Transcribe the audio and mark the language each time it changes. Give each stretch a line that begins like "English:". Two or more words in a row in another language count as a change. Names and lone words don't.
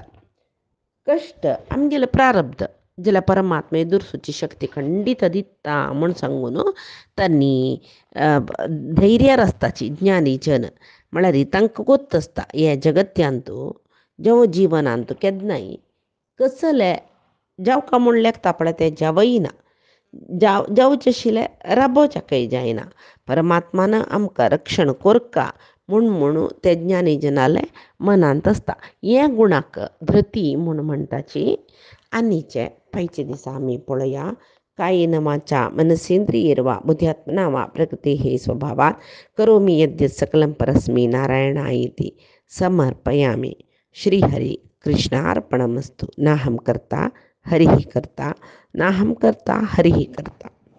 Konkani: कश्ट आमगेले प्रारब्ध जाल्यार परमात्मे दुरसूची शक्ती खंडीत दिता म्हण सांगून तांणी धैर्यार आसताची ज्ञानी जन म्हळ्यार तांकां गोत आसता हे जगत्यांतू जेव जिवनांतू केन्नाय कसले जावकां म्हूण लेखता पळय तें जावयना जावचें आशिल्लें राबोवच्याकय जायना. परमात्मान आमकां रक्षण कोरका म्हूण ते ज्ञानी जनाले मनांत आसता. हे गुणाक धृती म्हूण म्हणटाची. आनीचे पयचे दिसा आमी पळोवया.
Sanskrit: कायेन वाचा मनसेंद्रियैर्वा बुद्ध्यात्मना वा प्रकृते हे स्वभावात करोमि यद्यत् सकलं परस्मै नारायणायेति समर्पयामि. श्रीहरि कृष्णार्पणमस्तु. नाहं कर्ता हरिः कर्ता नाहं कर्ता हरिः कर्ता.